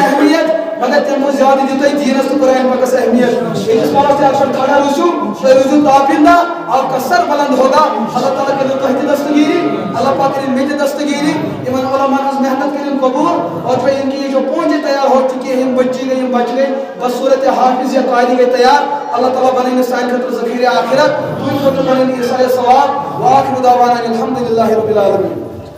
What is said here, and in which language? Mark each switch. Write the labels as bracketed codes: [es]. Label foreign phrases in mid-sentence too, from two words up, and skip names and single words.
[ks] اہمیت مگر تمہِ کھۄتہٕ زیادٕ دِیِو تُہۍ دیٖنس تہٕ قرآن پاکس اہمیت ییٚتِس پانس تہِ اکثر کھڑا روٗزِو تُہۍ روٗزِو تابندا [ur] آپ کا سر بلند ہوگا [ks] اللہ تعالیٰ کٔرِو تۄہہِ تہِ دستگیری اللہ پاک کٔرِن مےٚ تہِ دستگیری یمن علماءن ہٕنٛز محنت کٔرِن قبوٗل [ur] اور جو ان کی یہ جو پونجے تیار ہو چکی ہے بچی گئی بچ گئی بس صورت حافظ یا قاری گئی تیار اللہ تعالیٰ بنائیں [ks] سانہِ خٲطرٕ ذخیرِ آخرت تُہنٛدِ خٲطرٕ بنائیں ایٖسایہِ ثواب [ar] وآخر دعوانا الحمدللہ رب العالمین